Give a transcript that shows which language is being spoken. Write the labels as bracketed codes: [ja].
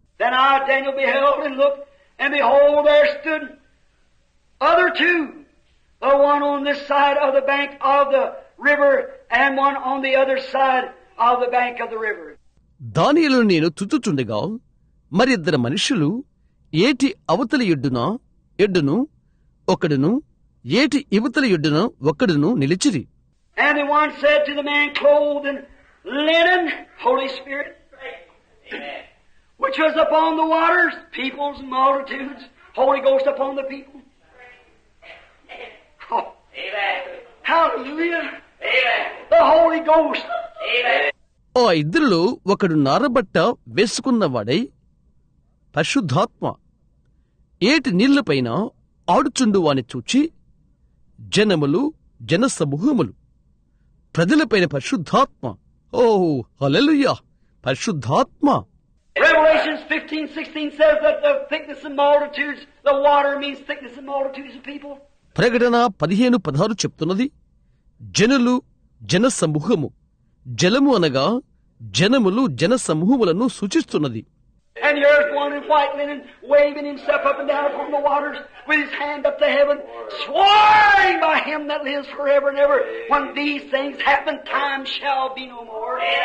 [en] Then I, Daniel, beheld and looked, and behold, there stood other two, the one on this side of the bank of the river, and one on the other side of the bank of the river. [te] దానియేలు నేను చుచ్చుచుండగా మరిద్దరు మనుషులు ఏటి అవతలి ఎడ్డును ఒకడును, ఏటి ఇవతలి ఎడ్డున ఒకడును నిలిచిరి. [en] And the one said to the man clothed in linen, Holy Spirit, which was upon the waters, peoples, multitudes, Holy Ghost upon the people. Oh. Hallelujah. The Holy Ghost. [te] ఆ ఇద్దరిలో ఒకడు నారబట్ట వేసుకున్నవాడై పరిశుద్ధాత్మ ఏటి నీళ్లపైన ఆడుచుండు వాని చూచి జనములు, జనసమూహములు, ప్రజలపైన పరిశుద్ధాత్మ. హల్లెలూయా, పరిశుద్ధాత్మ. [en] Revelations 15:16 says that the thickness of multitudes, the water means thickness of multitudes of people. [te] ప్రకటన 15:16 చెప్తున్నది, జనులు, జనసమూహము, జలము అనగా జనములు, జనసమూహములను సూచిస్తున్నది. [en] And here's one in white linen, waving himself up and down upon the waters, with his hand up to heaven, swearing by him that lives forever and ever, when these things happen, time shall be no more.